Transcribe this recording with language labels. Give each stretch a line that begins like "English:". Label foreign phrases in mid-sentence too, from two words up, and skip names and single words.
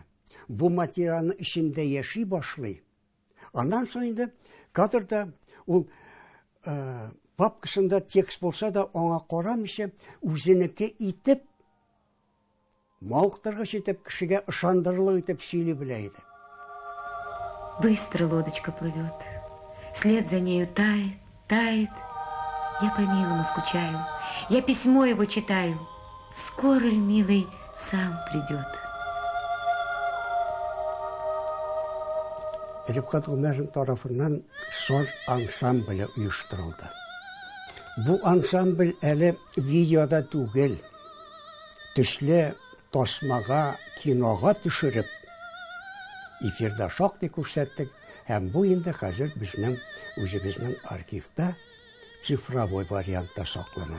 Tatar: Бу материалны içinde яши башлый. Аннан соң инде кадрда ул папкасында текст булса да аңа карамыйча үзенеке итеп мавыктыргыч итеп кешегә ышандырырлык итеп сөйли белә иде.
Russian: Быстро лодочка плывет, след за нею тает, тает. Я по милому скучаю, я письмо его читаю. Скоро ли, милый, сам придет?
Tatar: Рифкат Гомәров тарафыннан саз ансамбле оештырылды. Бу ансамбль әле видеода түгел, төшле тасмага, кинога төшереп, эфирда шактый күрсәттек, һәм бу инде хәзер безнең үзебезнең архивта цифровой вариантта саклана.